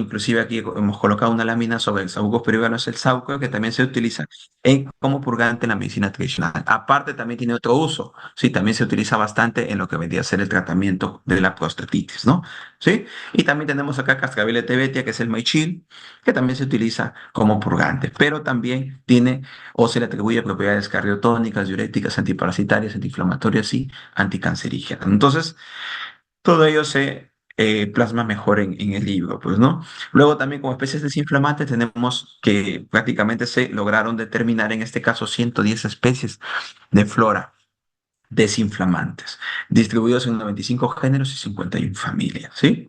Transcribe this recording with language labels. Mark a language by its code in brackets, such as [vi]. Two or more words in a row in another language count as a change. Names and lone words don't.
[es] Inclusive aquí hemos colocado una lámina sobre el saúco peruano, es el sauco, que también se utiliza como purgante en la medicina tradicional. Aparte, también tiene otro uso, sí, también se utiliza bastante en lo que vendría a ser el tratamiento de la prostatitis, ¿no? ¿Sí? Y también tenemos acá Cascabel tebetia, que es el maichil, que también se utiliza como purgante, pero también tiene o se le atribuye propiedades cardiotónicas, diuréticas, antiparasitarias, antiinflamatorias y anticancerígenas. Entonces, todo ello se plasma mejor en el libro, pues, ¿no? Luego también como especies desinflamantes tenemos que prácticamente se lograron determinar en este caso 110 especies de flora desinflamantes, distribuidos en 95 géneros y 51 familias, ¿sí?